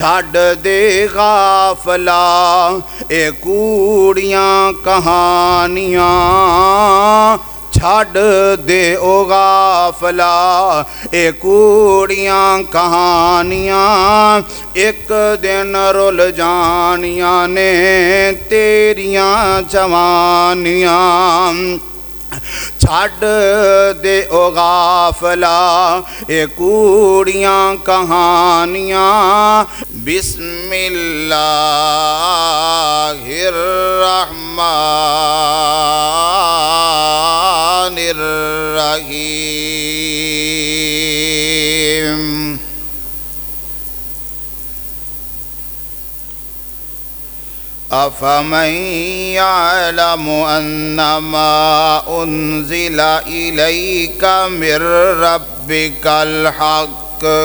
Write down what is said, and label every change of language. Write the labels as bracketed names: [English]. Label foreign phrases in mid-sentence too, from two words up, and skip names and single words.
[Punjabi] چھڈ دے غافلا اے کوڑیاں کہانیاں، چھڈ دے او غافلا اے کوڑیاں کہانیاں، ایک دن رل جانیاں نے تیریاں جوانیاں، چھڈ دے او غافلا اے کوڑیاں کہانیاں، [Arabic] بسم اللہ الرحمن الرحیم۔ أَفَمَن يَعْلَمُ أَنَّمَا أُنزِلَ إِلَيْكَ مِن رَّبِّكَ الْحَقُّ